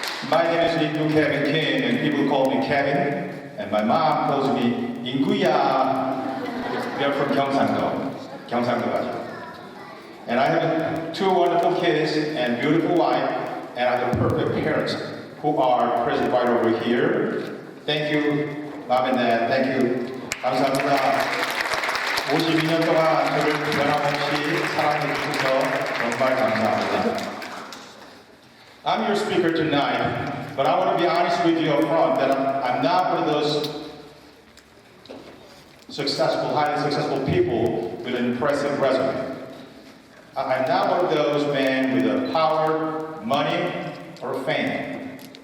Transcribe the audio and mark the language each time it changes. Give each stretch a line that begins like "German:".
English: My name is Ingu Kevin Kim, and people call me Kevin, and my mom calls me Inguya. We are from Gyeongsangdo. And I have two wonderful kids and beautiful wife, and I have perfect parents who are present right over here. Thank you, mom and dad. Thank you.
Korean: 감사합니다. 52년 동안 저를 변함없이 사랑해 주셔서 정말 감사합니다.
English: I'm your speaker tonight, but I want to be honest with you up front that I'm not one of those highly successful people with an impressive resume. I'm not one of those men with the power, money, or fame.